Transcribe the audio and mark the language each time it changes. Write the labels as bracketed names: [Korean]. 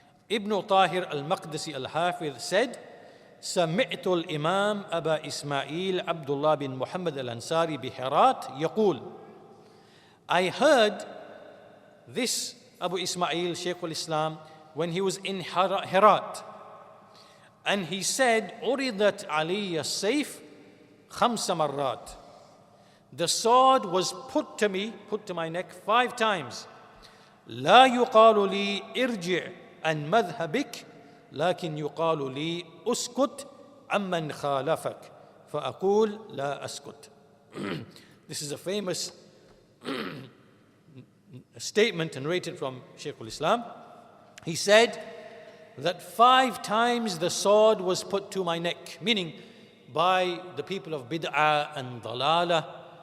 [English] Ibn Tahir al-Maqdisi al-Hafiz said, [Arabic] سمعت الإمام أبا إسماعيل عبد الله بن محمد الأنصاري بحرات يقول, [English] I heard this Abū Ismā'īl, Shaykh al-Islam, when he was in Herat, and he said, [Arabic] عرضت علي السيف 5 مرات. [English] The sword was put to my neck 5 times. [Arabic] لا يقال لي ارجع عن مذهبك لكن يقال لي اسكت عمن خالفك فأقول لا أسكت. [English] This is a famous statement narrated from Shaykh al-Islam. He said that 5 times the sword was put to my neck, meaning by the people of bid'ah and dalalah.